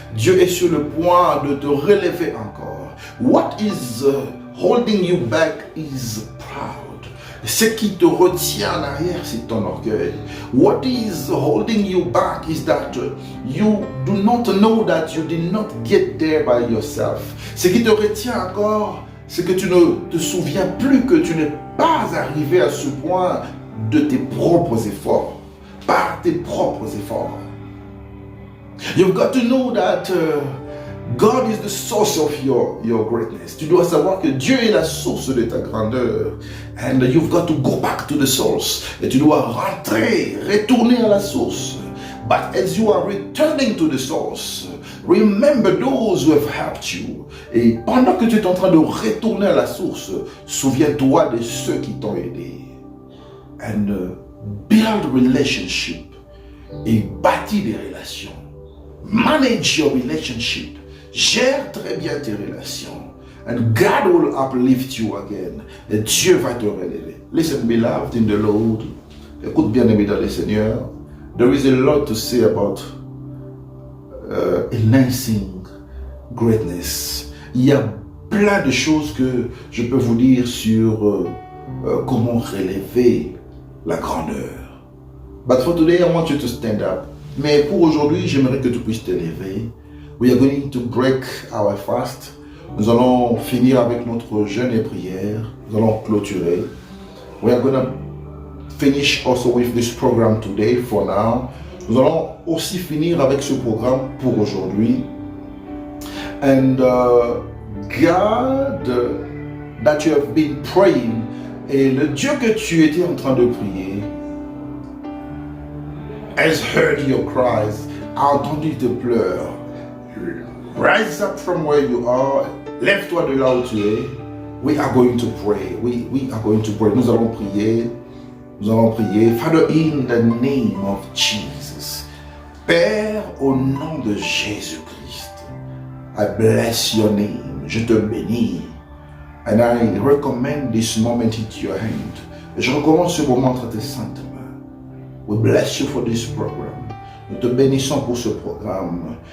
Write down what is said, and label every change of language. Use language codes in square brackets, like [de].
[fr] Dieu est sur le point de te relever encore. [en] What is holding you back is proud. [fr] Ce qui te retient en arrière, c'est ton orgueil. [en] What is holding you back is that you do not know that you did not get there by yourself. [fr] Ce qui te retient encore, c'est que tu ne te souviens plus que tu n'es pas arrivé à ce point de tes propres efforts, par tes propres efforts. [en] You've got to know that God is the source of your greatness. [fr] Tu dois savoir que Dieu est la source de ta grandeur. [en] And you've got to go back to the source. [fr] Et tu dois retourner à la source. [en] But as you are returning to the source, remember those who have helped you. [fr] Et pendant que tu es en train de retourner à la source, souviens-toi de ceux qui t'ont aidé. [en] And build relationship. [fr] Et bâtis des relations. [en] Manage your relationship. [fr] Gère très bien tes relations. [en] And God will uplift you again. [fr] Et Dieu va te relever. [en] Listen, beloved in the Lord. [fr] Écoute bien, aimé dans le Seigneur. [en] There is a lot to say about enhancing greatness. [fr] Il y a plein de choses que je peux vous dire sur comment relever la grandeur. [en] But for today, I want you to stand up. [fr] Mais pour aujourd'hui, j'aimerais que tu puisses te lever. [en] We are going to break our fast. [fr] Nous allons finir avec notre jeûne et prière. Nous allons clôturer. [en] We are going to finish also with this program today for now. [fr] Nous allons aussi finir avec ce programme pour aujourd'hui. [en] And God that you have been praying, [fr] et le Dieu que tu étais en train de prier, [en] has heard your cries, [fr] a entendu tes pleurs. [en] Rise up from where you are, [fr] lève-toi de là où tu es. [en] We are going to pray. We are going to pray. [fr] Nous allons prier. Nous allons prier. [en] Father, in the name of Jesus. [fr] Père, au nom de Jésus-Christ. [en] I bless your name. [fr] Je te bénis. [en] And I recommend this moment into your hand. [fr] Et je recommande ce moment entre tes saintes mains. [en] We bless you for this program. [fr] Nous te bénissons pour ce programme.